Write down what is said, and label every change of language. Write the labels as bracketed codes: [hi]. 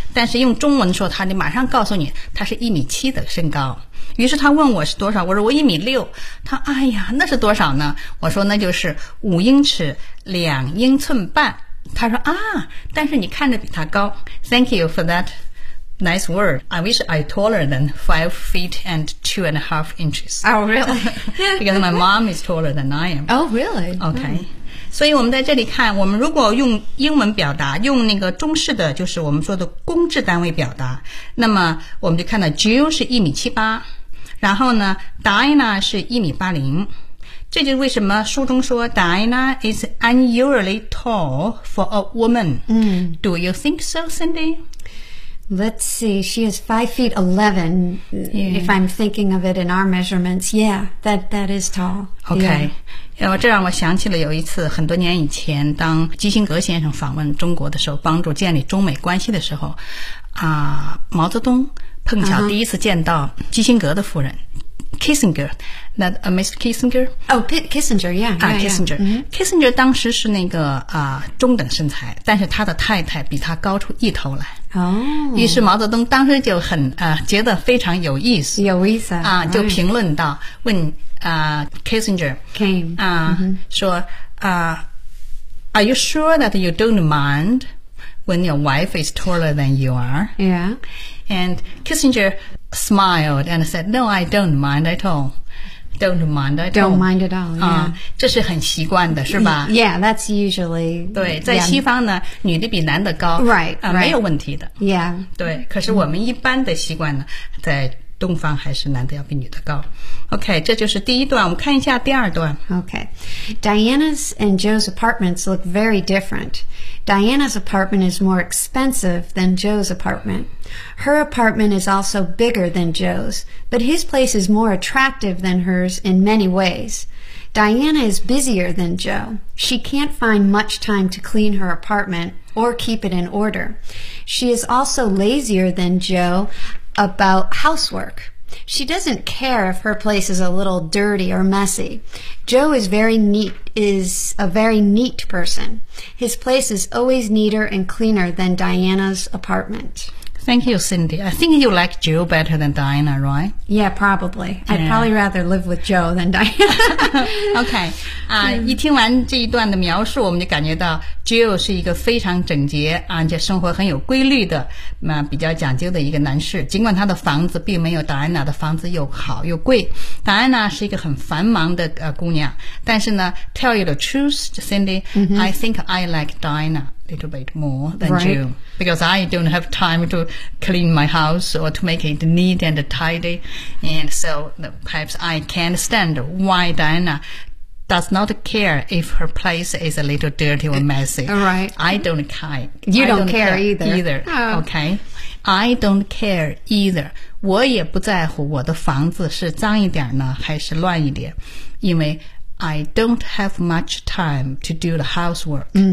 [zh] 但是用中文说他就马上告诉你他是1.7米的身高。于是他问我是多少，我说我1.6米。他哎呀那是多少呢，我说那就是5英尺2英寸半。他说啊，但是你看着比他高。 [en] Thank you for that nice word. I wish I taller than 5 feet and 2.5 inches. Oh, really? Because my mom is taller than I am. Oh, really? Okay. Mm. [zh] 所以我们在这里看，我们如果用英文表达，用那个中式的，就是我们说的公制单位表达，那么我们就看到 Jill 是1.78米，然后呢 ，Diana 是1.80米。这就是为什么书中说 [en] Diana is unusually tall for a woman. Do you think so, Cindy? Let's see. She is 5 feet 11. Yeah. If I'm thinking of it in our measurements, yeah, that is tall. Okay. [zh] 这让我想起了有一次很多年以前，当基辛格先生访问中国的时候，帮助建立中美关系的时候，毛泽东碰巧第一次见到基辛格的夫人。 [en] Kissinger, not Mr. Kissinger. Oh, Kissinger, yeah. [zh] Kissinger. Kissinger 当时是那个中等身材，但是他的太太比他高出一头来。哦。于是毛泽东当时就很觉得非常有意思。有意思。就评论到问 [en] Kissinger. Came. [zh] 说 [en] Are you sure that you don't mind when your wife is taller than you are? Yeah. And Kissinger. Smiled and said, "No, I don't mind at all. Don't mind at all. Don't mind at all." Yeah, [zh] 这是很习惯的，是吧 [en] ？Yeah, that's usually [zh] 对，在西方呢，女的比男的高 [en] ，right, [zh] 没有问题的。 [en] Yeah, [zh] 对。可是我们一般的习惯呢，在东方还是男的要比女的高。 OK, 这就是第一段。我们看一下第二段。 [en] Okay, Diana's and Joe's apartments look very different. Diana's apartment is more expensive than Joe's apartment. Her apartment is also bigger than Joe's, but his place is more attractive than hers in many ways. Diana is busier than Joe. She can't find much time to clean her apartment or keep it in order. She is also lazier than Joe about housework. She doesn't care if her place is a little dirty or messy. Joe is very neat, is a very neat person. His place is always neater and cleaner than Diana's apartment. Thank you, Cindy. I think you like Joe better than Diana, right? Yeah, probably. Yeah. I'd probably rather live with Joe than Diana. Okay. [zh] 一听完这一段的描述，我们就感觉到 Joe 是一个非常整洁，而且生活很有规律的，比较讲究的一个男士。尽管他的房子并没有 Diana 的房子又好又贵。 Diana 是一个很繁忙的姑娘。但是呢 [en] ,tell you the truth, Cindy,、I think I like Diana. Little bit more than、 right. you because I don't have time to clean my house or to make it neat and tidy, and so perhaps I can't stand why Diana does not care if her place is a little dirty or messy. All right, I don't care. You don't care either. Oh. Okay, I don't care either. [zh] 我也不在乎我的房子是脏一点呢还是乱一点，因为。 [en] I don't have much time to do the housework.、